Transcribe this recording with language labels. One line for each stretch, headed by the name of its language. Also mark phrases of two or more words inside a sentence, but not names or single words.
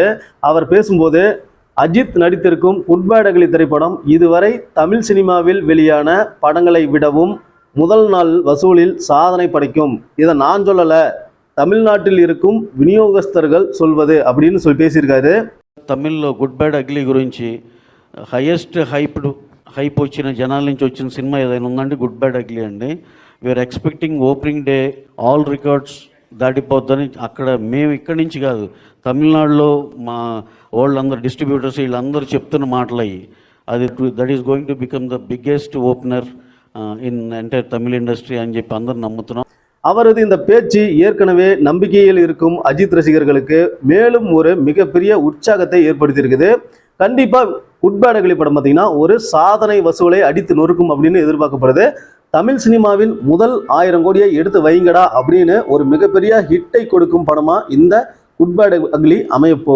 Tamil: அவர் பேசும்போது அஜித் நடித்திருக்கும் குட் பேட் அக்லி திரைப்படம் இதுவரை தமிழ் சினிமாவில் வெளியான படங்களை விடவும் முதல் நாள் வசூலில் சாதனை படைக்கும். இதை நான் சொல்லலை, தமிழ்நாட்டில் இருக்கும் விநியோகஸ்தர்கள் சொல்வது அப்படின்னு சொல்லி பேசியிருக்காரு.
Telugu: తమిళ్లో గుడ్ బ్యాడ్ అగ్లీ గురించి
English: highest hype
Telugu: వచ్చిన జనాల నుంచి వచ్చిన సినిమా ఏదైనా ఉందండి గుడ్ బ్యాడ్ అగ్లీ అండి.
English: We're expecting opening day all records దాటిపోద్దని.
Telugu: అక్కడ మేము ఇక్కడి నుంచి కాదు, తమిళనాడులో మా వాళ్ళందరూ డిస్ట్రిబ్యూటర్స్ వీళ్ళందరూ చెప్తున్న మాటలు అయ్యి అది
English: that is going to become the biggest opener in entire Tamil industry
Telugu: అని చెప్పి అందరూ నమ్ముతున్నాం.
Tamil: அவரது இந்த பேச்சு ஏற்கனவே நம்பிக்கையில் இருக்கும் அஜித் ரசிகர்களுக்கு மேலும் ஒரு மிகப்பெரிய உற்சாகத்தை ஏற்படுத்தியிருக்குது. கண்டிப்பாக குட் பேட் அக்லி படம் பார்த்தீங்கன்னா ஒரு சாதனை வசூலை அடித்து நொறுக்கும் அப்படின்னு எதிர்பார்க்கப்படுது. தமிழ் சினிமாவின் முதல் 1000 கோடியை எடுத்து வைங்கடா அப்படின்னு ஒரு மிகப்பெரிய ஹிட்டை கொடுக்கும் படமாக இந்த குட் பேட் அக்லி அமைய போகுது.